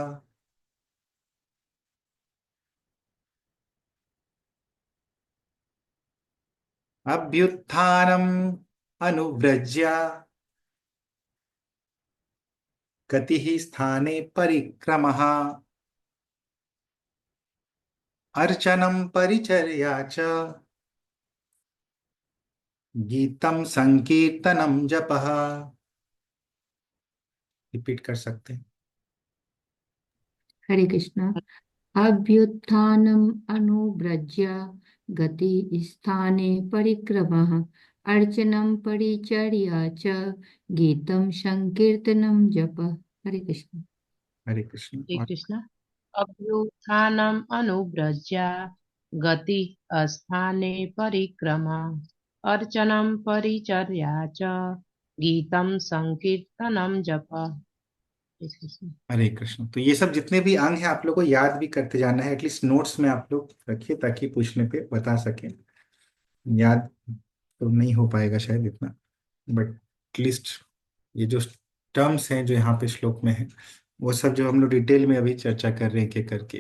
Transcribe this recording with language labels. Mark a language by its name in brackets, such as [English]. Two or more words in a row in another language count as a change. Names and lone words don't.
[Sanskrit] अभ्युत्थानम अनुव्रज्य गति ही स्थाने परिक्रमः अर्चनम परिचर्या च गीतम संकीर्तनम जपः। [Hindi] रिपीट कर सकते हैं। हरे कृष्णा। [Sanskrit] अभ्युत्थानम् अनुव्रज्य गति स्थाने परिक्रमः अर्चनं परिचर्या च गीतं संकीर्तनं जप। [Hindi] हरे कृष्ण। हरे कृष्ण। हरे और कृष्ण। [Sanskrit] अभ्युत्थानम् अनुव्रज्य गति स्थाने परिक्रमा अर्चनं परिचर्या च गीतं संकीर्तनं जप। [Hindi] हरे कृष्ण। हरे कृष्ण। तो ये सब जितने भी अंग हैं आप लोग को याद भी करते जाना है, एटलीस्ट नोट्स में आप लोग रखिए ताकि पूछने पे बता सकें। याद तो नहीं हो पाएगा शायद इतना, [English] but atleast [Hindi] ये जो टर्म्स हैं जो यहाँ पे श्लोक में है वो सब जो हम लोग डिटेल में अभी चर्चा कर रहे हैं के करके।